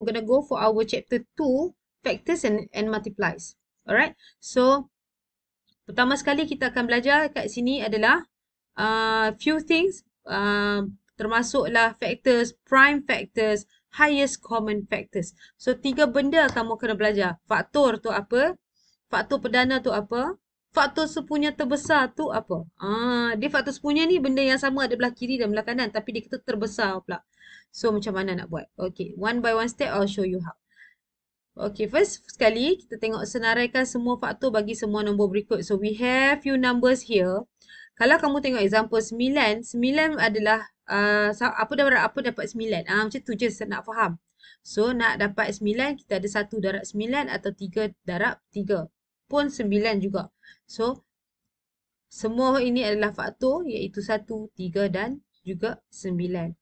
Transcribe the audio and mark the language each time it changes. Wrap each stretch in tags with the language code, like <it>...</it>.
<en>gonna go for our chapter 2, factors and multiplies. Alright.</en> <ms>So, pertama sekali kita akan belajar kat sini adalah</ms> <en>few things. Termasuklah factors, prime factors, highest common factors.</en> <ms>So, 3 benda kamu kena belajar. Faktor tu apa? Faktor perdana tu apa? Faktor sepunya terbesar tu apa? Dia faktor sepunya ni benda yang sama ada belah kiri dan belah kanan. Tapi dia kata terbesar pula. So, macam mana nak buat?</ms> <en>Okay, one by one step, I'll show you how. Okay, first</en> <ms>sekali kita tengok senaraikan semua faktor bagi semua nombor berikut.</ms> <en>So, we have few numbers here.</en> <ms>Kalau kamu tengok example 9, 9 adalah apa dapat 9? Macam tu je nak faham. So, nak dapat 9, kita ada 1 darab 9 atau 3 darab 3. Pun 9 juga. So, semua ini adalah faktor iaitu 1, 3 dan juga 9.</ms>